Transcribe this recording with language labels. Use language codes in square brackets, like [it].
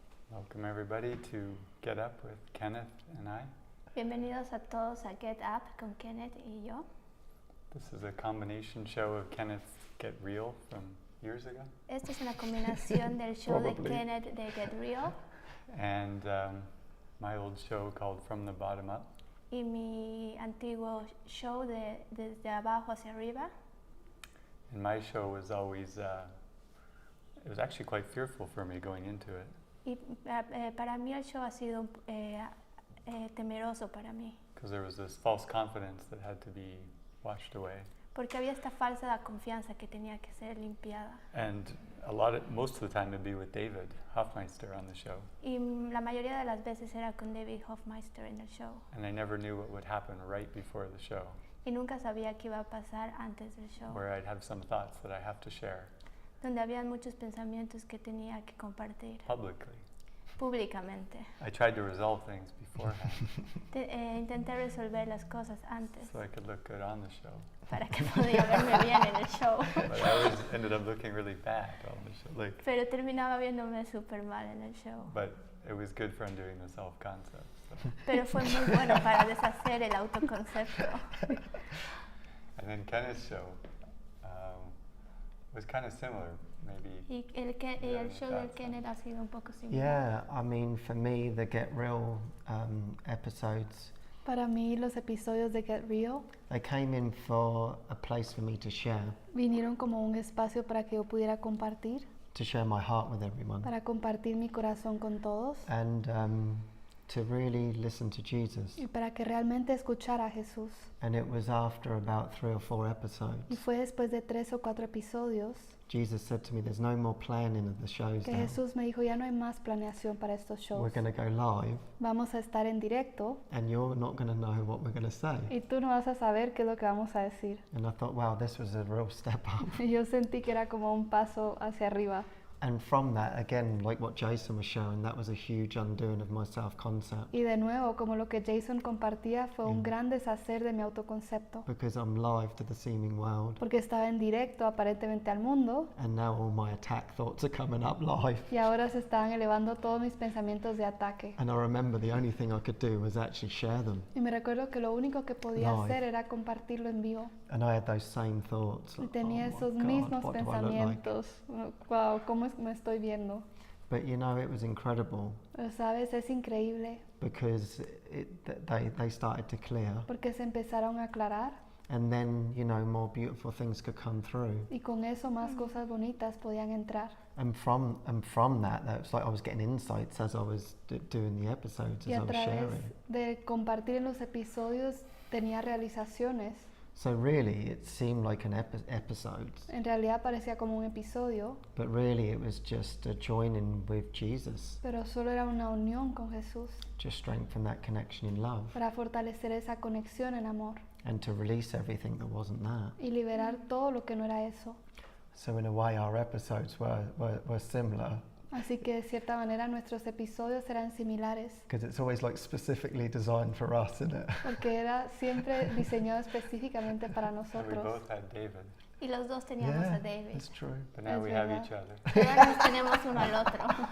[en] Welcome everybody to Get Up with Kenneth and I. [es] Bienvenidos a todos a Get Up con Kenneth y yo. [en] This is a combination show of Kenneth's Get Real from years ago. [es] Esta es una combinación del show de Kenneth de Get Real [en] and my old show called From the Bottom Up. [es] Y mi antiguo show de desde abajo hacia arriba. [en] And my show was always, it was actually quite fearful for me going into it. [es] Y para mí el show ha sido temeroso para mí. [en] Because there was this false confidence that had to be washed away. [es] Porque había esta falsa confianza que tenía que ser limpiada. [en] And most of the time it'd be with David Hoffmeister on the show. [es] Y la mayoría de las veces era con David Hoffmeister en el show. [en] And I never knew what would happen right before the show. [es] Y nunca sabía qué iba a pasar antes del show. [en] Where I'd have some thoughts that I have to share. [es] Donde había muchos pensamientos que tenía que compartir. Públicamente. [en] I tried to resolve things beforehand. [es] Intenté resolver las cosas antes. [en] So I could look good on the show. [es] Para que podía verme bien en el show. [en] But I always ended up looking really bad on the show. [es] Pero terminaba viéndome súper mal en el show. [en] But it was good for undoing the self-concept. So. [es] Pero fue muy bueno para deshacer el autoconcepto. [en] And then Kenneth's show was kind of similar, maybe. [es] Y el show de Kenneth ha sido un poco similar. [en] Yeah, I mean, for me, the Get Real episodes. [es] Para mí, los episodios de Get Real. [en] They came in for a place for me to share. [es] Vinieron como un espacio para que yo pudiera compartir. [en] To share my heart with everyone. [es] Para compartir mi corazón con todos. [en] And to really listen to Jesus. [es] Y para que realmente escuchara a Jesús. [en] And it was after about 3 or 4 episodes. [es] Y fue después de 3 o 4 episodios. [en] Jesus said to me, "There's no more planning of the shows [es] Que [en] now. [es] Jesús me dijo, ya no hay más planeación para estos shows. [en] We're going to go live. [es] Vamos a estar en directo. [en] And you're not going to know what we're going to say." [es] Y tú no vas a saber qué es lo que vamos a decir. [en] And I thought, wow, this was a real step up. [es] Y yo sentí que era como un paso hacia arriba. [en] And from that, again, like what Jason was showing, that was a huge undoing of my self-concept. [es] Y de nuevo, como lo que Jason compartía, fue un gran deshacer de mi autoconcepto. [en] Because I'm live to the seeming world. [es] Porque estaba en directo aparentemente al mundo. [en] And now all my attack thoughts are coming up live. [es] Y ahora se estaban elevando todos mis pensamientos de ataque. [en] And I remember the only thing I could do was actually share them. [es] Y me recuerdo que lo único que podía [en] Live. [es] hacer era compartirlo en vivo. [en] And I had those same thoughts. [es] Y [en] Like, [es] tenía esos mismos pensamientos. Wow, ¿cómo me estoy viendo? [en] But you know, it was incredible. [es] Pero sabes, es increíble. [en] Because they started to clear. [es] Porque se empezaron a aclarar. [en] And then, you know, more beautiful things could come through. [es] Y con eso más cosas bonitas podían entrar. [en] And from that was like I was getting insights as I was doing the episodes, [es] Y [en] as [es] a [en] I was [es] través [en] sharing. [es] de compartir en los episodios tenía realizaciones. [en] So really, it seemed like an episode. [es] En realidad parecía como un episodio. [en] But really, it was just a joining with Jesus. [es] Pero solo era una unión con Jesús. [en] Just strengthen that connection in love. [es] Para fortalecer esa conexión en amor. [en] And to release everything that wasn't that. [es] Y liberar todo lo que no era eso. [en] So in a way, our episodes were similar. [es] Así que de cierta manera nuestros episodios eran similares. [en] Because it's always like specifically designed for us, isn't it? [es] Porque era siempre diseñado específicamente para [en] And we [es] nosotros. [en] both had David. [es] Y los dos teníamos a David. [en] That's true. But now [es] Es [en] we have [es] verdad. [en] each other. [es] Ahora nos tenemos uno al otro.